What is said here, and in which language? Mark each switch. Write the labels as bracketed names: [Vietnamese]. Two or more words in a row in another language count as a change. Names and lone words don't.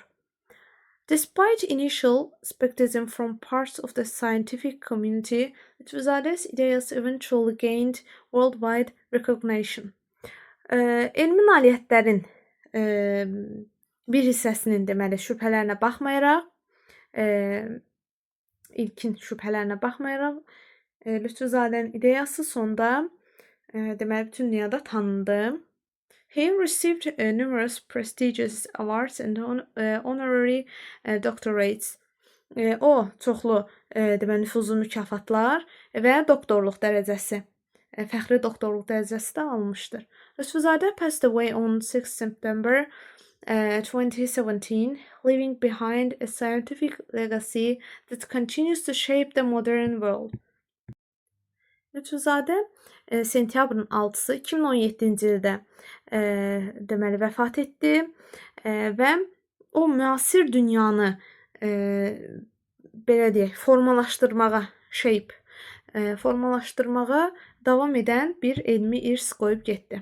[English] Despite initial skepticism from parts of the scientific community, Lütfuzadə's ideas eventually gained worldwide recognition. [Azerbaijani] Elmi nailiyyətlərin bir hissəsinin deməli şübhələrinə baxmayaraq, ilkin şübhələrinə baxmayaraq, Lütfuzadənin ideyası sonda deməli bütün dünyada tanındı. [English] He received numerous prestigious awards and honorary doctorates. [Azerbaijani] O çoxlu deməli nüfuzlu mükafatlar və doktorluq dərəcəsi, fəxri doktorluq dərəcəsi də almışdır. [English] Lütfuzadə passed away on 6 September 2017, leaving behind a scientific legacy that continues to shape the modern world. [Azerbaijani] Lütfuzadə sentyabrın 6-sı 2017-ci ildə deməli vəfat etdi və o müasir dünyanı belə deyək, formalaşdırmağa davam edən bir elmi irs qoyub getdi.